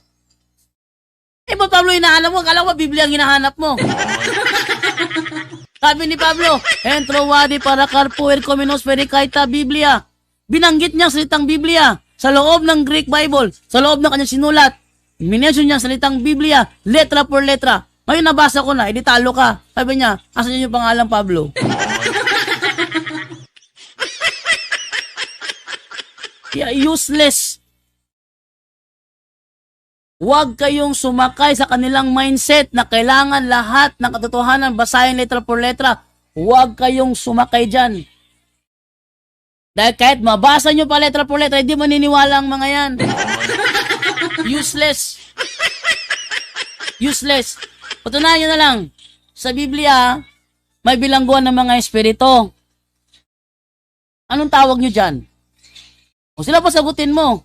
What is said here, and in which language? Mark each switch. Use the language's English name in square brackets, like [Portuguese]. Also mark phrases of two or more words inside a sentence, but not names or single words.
[Filipino] Ba't Pablo hinahanap mo? Akala ko Biblia ang hinahanap mo. Sabi ni Pablo, entro wadi para carpuer comenos perikaita Biblia. Binanggit niya ang salitang Biblia sa loob ng [English] Greek Bible, [Filipino] sa loob ng kanyang sinulat. Minention niya ang salitang Biblia, [Spanish] letra por letra. [Filipino] Ngayon nabasa ko na, edi talo ka. Sabi niya, asan yung pangalang Pablo? [English] Yeah, useless. [Filipino] Huwag kayong sumakay sa kanilang mindset na kailangan lahat ng katotohanan basahin [Spanish] letra por letra. [Filipino] Huwag kayong sumakay dyan. Dahil kahit mabasa nyo pa [Spanish] letra por letra, [Filipino] hindi maniniwala ang mga yan. [English] Useless. Useless. [Filipino] Patunayan nyo na lang, sa Biblia, may bilangguan ng mga espiritu. Anong tawag nyo dyan? O sila pa sagutin mo.